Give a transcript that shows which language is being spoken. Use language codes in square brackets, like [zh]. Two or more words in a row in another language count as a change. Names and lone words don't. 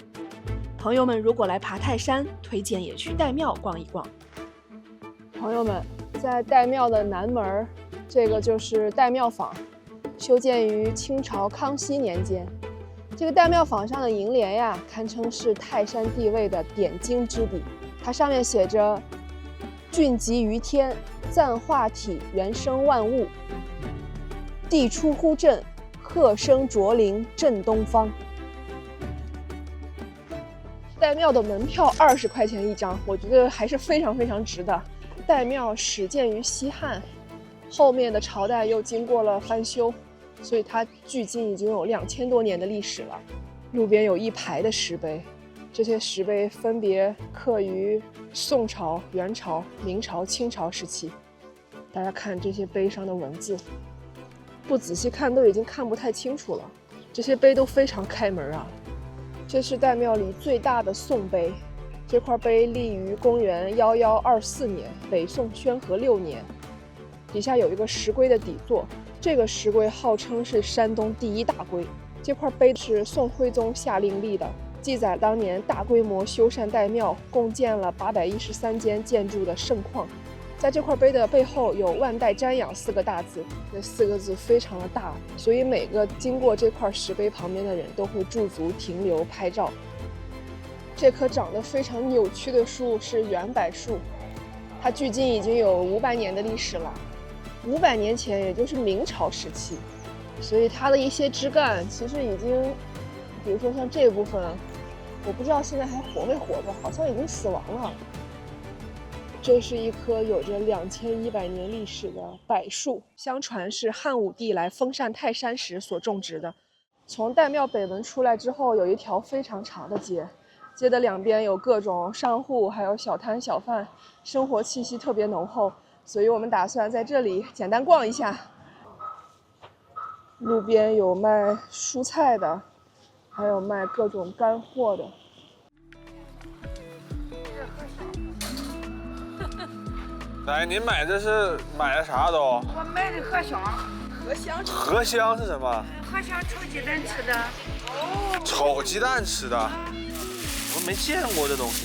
[zh] 朋友們如果來爬泰山，推薦也去岱廟逛一逛。朋友們，在岱廟的南門，這個就是岱廟坊。修建於清朝康熙年間。这個岱廟坊上的楹聯呀，堪稱是泰山地位的點睛之筆。它上面寫着“峻極於天，贊化體，原生萬物。地出乎震，鶴聲啄鈴震東方”。岱廟的門票20塊錢一張，我覺得還是非常非常值的。岱廟始建於西漢，後面的朝代又經過了翻修。所以它距今已經有2000多年的歷史了。路邊有一排的石碑，這些石碑分別刻於宋朝、元朝、明朝、清朝時期。大家看這些碑上的文字，不仔細看都已經看不太清楚了。這些碑都非常開門啊。這是岱廟裡最大的宋碑，這塊碑立於公元1124年，北宋宣和6年。底下有一個石龜的底座。這個石龜號稱是山東第一大龜。這塊碑是宋徽宗下令立的，記載當年大規模修缮岱廟，共建了813間建築的盛況。在這塊碑的背後有“萬代瞻仰”4個大字，這4個字非常的大，所以每個經過這塊石碑旁邊的人都會駐足停留拍照。這棵長得非常扭曲的樹是圓柏樹，它距今已經有500年的歷史了。500年前，也就是明朝時期，所以它的一些枝幹其實已經，比如說像這部分，我不知道现在還活沒活着，好像已經死亡了。這是一棵有着2100年歷史的柏樹，相傳是漢武帝來封禪泰山時所種植的。從岱廟北門出來之後，有一條非常長的街，街的兩邊有各種商戶，還有小攤小販，生活氣息特別濃厚。所以我們打算在這裡簡單逛一下。路邊有賣蔬菜的，還有賣各種乾貨的。来，您買的是買的啥都？我买的荷香。荷香是什么？荷香炒雞蛋吃的。哦。炒雞蛋吃的，我沒見過這東西。